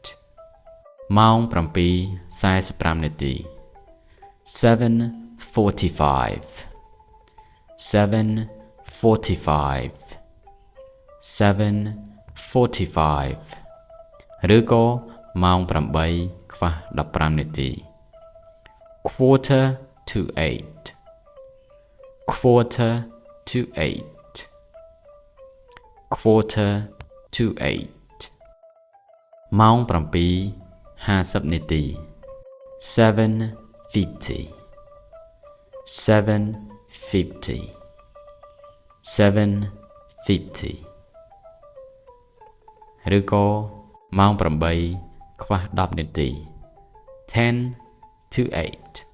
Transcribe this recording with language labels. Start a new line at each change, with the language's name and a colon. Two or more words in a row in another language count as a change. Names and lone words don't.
Khmer: ម៉ោង 7:45 នាទី 7:45. 7:45. 7:45. ឬក៏ម៉ោង 8:15 នាទី
English: quarter to 8. quarter to 8. quarter to 8.
Khmer: ម៉ោង 7:50 នាទី 7:50. 7:50. 7:50. ឬក៏ម៉ោង 8:10 នាទី
English: 10 to 8.